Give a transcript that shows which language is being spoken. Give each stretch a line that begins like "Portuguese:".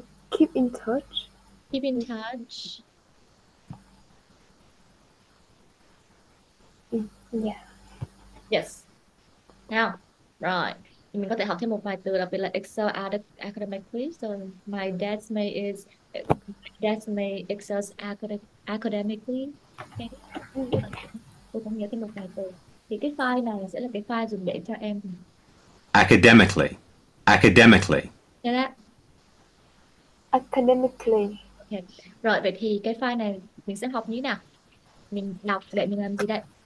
English: Keep in touch. Keep in touch. Yeah. Yes.
Vietnamese: Nào. Rồi. Mình có thể học thêm một vài từ đặc biệt là
English: Excel academically. So my dad's mate is dad's mate excels academically. Okay.
Vietnamese: Tôi cũng nhớ thêm một vài từ. Thì cái file này sẽ là cái file dùng để cho em.
English: Academically. Academically.
Vietnamese: Nghe đó.
English: Academically. Okay.
Vietnamese: Rồi vậy thì cái file này mình sẽ học như thế nào? Mình đọc để mình làm gì đây?